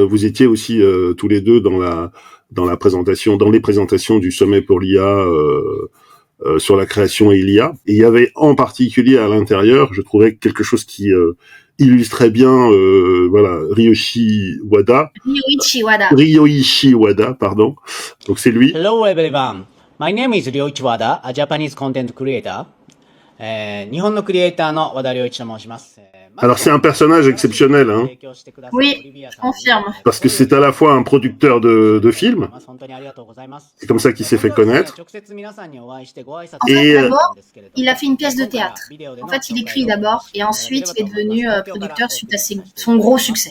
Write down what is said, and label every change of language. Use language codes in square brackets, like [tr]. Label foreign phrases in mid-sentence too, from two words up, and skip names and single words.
[fr] Vous étiez aussi tous les deux dans les présentations du sommet pour l'IA sur la création et l'IA. Et il y avait en particulier à l'intérieur, je trouvais quelque chose qui illustrait bien, Ryoichi Wada, pardon. Donc c'est lui. [en] Hello everyone. My name is Ryoichi Wada, a Japanese content creator. [ja] 日本のクリエイターの和田良一と申します。 [fr] Alors c'est un personnage exceptionnel, hein. Oui, je confirme. Parce que c'est à la fois un producteur de films. C'est comme ça qu'il s'est fait connaître. Et d'abord, il a fait une pièce de théâtre. En fait, il écrit d'abord et ensuite il est devenu producteur suite à son gros succès.